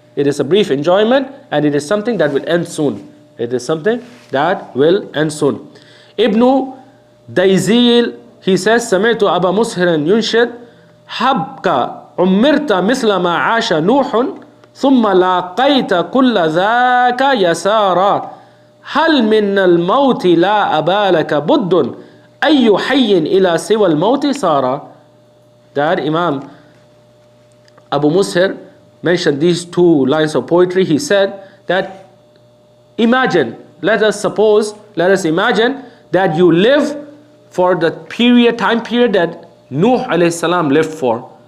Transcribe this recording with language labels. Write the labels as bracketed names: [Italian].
[English] it is a brief enjoyment, and it is something that will end soon. It is something that will end soon. [Arabic] Ibn Dayzil, [English] he says, [Arabic] سمعت أبا مسهر ينشد حبك عمرت مثل ما عاش نوح ثم لاقيت كل ذاك يسارا هل من الموت لا أبالك بد أي حي إلى سوى الموت سارا. [English] That Imam Abu Mushir mentioned these two lines of poetry. He said that imagine, let us imagine that you live for the time period that Nuh alayhi salam lived for.